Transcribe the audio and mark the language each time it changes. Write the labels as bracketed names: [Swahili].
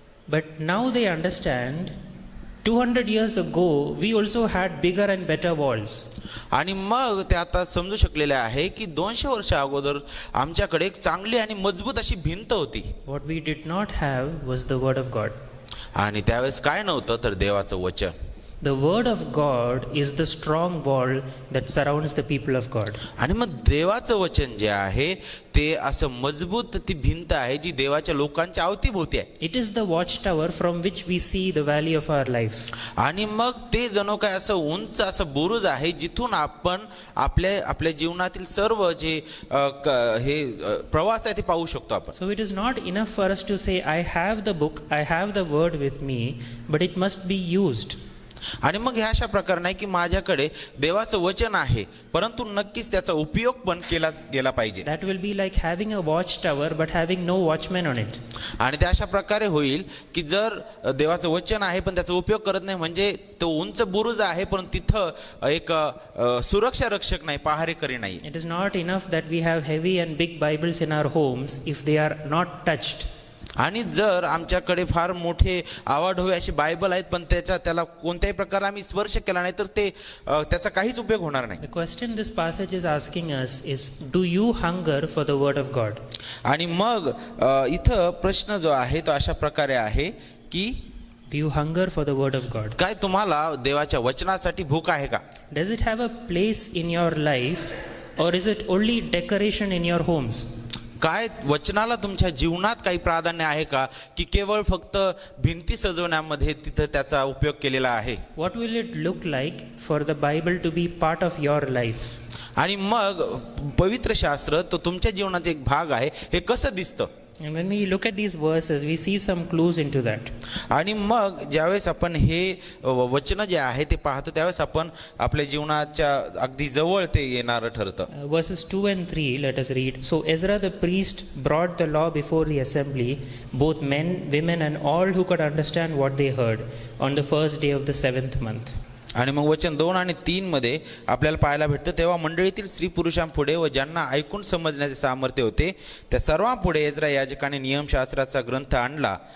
[English] But now they understand 200 years ago we also had bigger and better walls. [Marathi] आणि मग ते आता समजू शकलेले आहे की 200 वर्ष अगोदर आमच्याकडे एक चांगली आणि मजबूत अशी भिंत होती. [English] What we did not have was the word of God. [Marathi] आणि त्यावेळेस काय नव्हतं तर देवाचं वचन. [English] The word of God is the strong wall that surrounds the people of God. [Marathi] आणि मग देवाचं वचन जे आहे ते असं मजबूत ती भिंत आहे जी देवाच्या लोकांच्या अवतीभोवती आहे. [English] It is the watchtower from which we see the valley of our life. [Marathi] आणि मग ते जणू काय असं उंच असं बुरुज आहे जिथून आपण आपल्या जीवनातील सर्व जे हे प्रवास आहे ते पाहू शकतो आपण. [English] So it is not enough for us to say I have the book, I have the word with me, but it must be used. [Marathi] आणि मग ह्या अशा प्रकार नाही की माझ्याकडे देवाचं वचन आहे परंतु नक्कीच त्याचा उपयोग पण केला गेला पाहिजे. [English] That will be like having a watchtower but having no watchman on it. [Marathi] आणि त्या अशा प्रकारे होईल की जर देवाचं वचन आहे पण त्याचा उपयोग करत नाही, म्हणजे तो उंच बुरुज आहे पण तिथं एक सुरक्षा रक्षक नाही, पहारेकरी नाही. [English] It is not enough that we have heavy and big Bibles in our homes if they are not touched. [Marathi] आणि जर आमच्याकडे फार मोठे आवाढव्य अशी बायबल आहेत पण त्याला कोणत्याही प्रकारे आम्ही स्पर्श केला नाही तर त्याचा काहीच उपयोग होणार नाही. [English] The question this passage is asking us is, do you hunger for the word of God? [Marathi] आणि मग इथं प्रश्न जो आहे तो अशा प्रकारे आहे की [English] Do you hunger for the word of God? [Marathi] काय तुम्हाला देवाच्या वचनासाठी भूक आहे का? [English] Does it have a place in your life, or is it only decoration in your homes? [Marathi] काय वचनाला तुमच्या जीवनात काही प्राधान्य आहे का की केवळ फक्त भिंती सजवण्यामध्ये तिथं त्याचा उपयोग केलेला आहे? [English] What will it look like for the Bible to be part of your life? [Marathi] आणि मग पवित्र शास्त्र तो तुमच्या जीवनाचा एक भाग आहे हे कसं दिसतं? [English] And when we look at these verses, we see some clues into that. [Marathi] आणि मग ज्यावेळेस आपण हे वचन जे आहे ते पाहतो त्यावेळेस आपण आपल्या जीवनाच्या अगदी जवळ ते येणारं ठरतं. [English] Verses 2 and 3, let us read. So Ezra the priest brought the law before the assembly, both men, women, and all who could understand what they heard, on the first day of the 7th month. [Marathi] आणि मग वचन 2 आणि 3 मध्ये आपल्याला पाहायला भेटतं, तेव्हा मंडळीतील स्त्री पुरुषांपुढे व ज्यांना ऐकून समजण्याचे सामर्थ्य होते त्या सर्वांपुढे एज्रा याजकाने नियमशास्त्राचा ग्रंथ आणला.